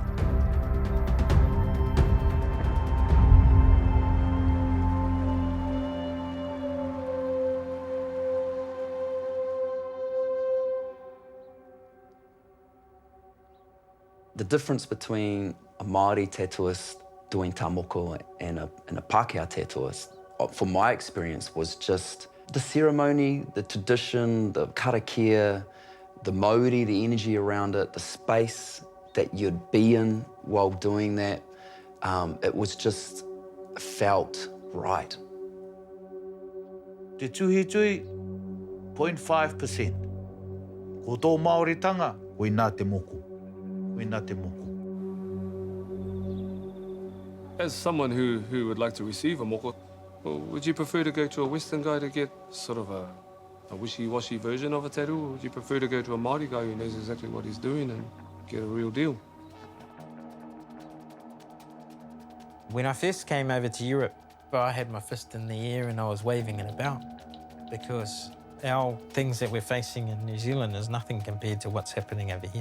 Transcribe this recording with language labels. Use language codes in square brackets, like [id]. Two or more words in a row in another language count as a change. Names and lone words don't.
[en] The difference between a Māori tattooist doing [mi] tā moko [en] and a Pākehā tattooist, from my experience, was just the ceremony, the tradition, the karakia, the mauri, the energy around it, the space that you'd be in while doing that. It was just felt right. [mi] Te tuhi tui, 0.5%. Ko tō Māoritanga, koe nā te moko. Koe nā te moko. [en] As someone who would like to receive a moko, would you prefer to go to a Western guy to get sort of a wishy-washy version of a tattoo, or would you prefer to go to a Māori guy who knows exactly what he's doing and get a real deal? When I first came over to Europe, I had my fist in the air and I was waving it about, because our things that we're facing in New Zealand is nothing compared to what's happening over here.